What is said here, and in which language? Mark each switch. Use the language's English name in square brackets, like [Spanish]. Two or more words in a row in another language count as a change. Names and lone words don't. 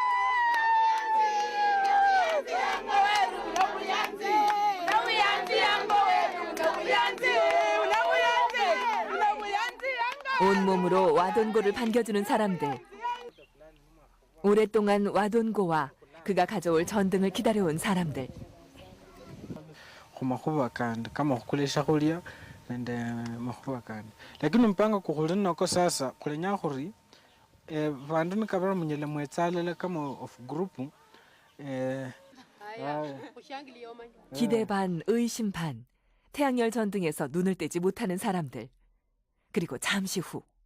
[Korean] 온몸으로 와돈고를 반겨주는 사람들. 오랫동안 와돈고와 그가 가져올 전등을 기다려온 사람들. [Luyia] Kumakuba kandi kama kukula shakulia nende makuba kandi lakini mpanga kukulina ko sasa kulenya khuri vandu nikabara munyele mwetsalele kama [English] of group [Korean] 기대 반 의심 반. 태양열 전등에서 눈을 떼지 못하는 사람들. 그리고 잠시 후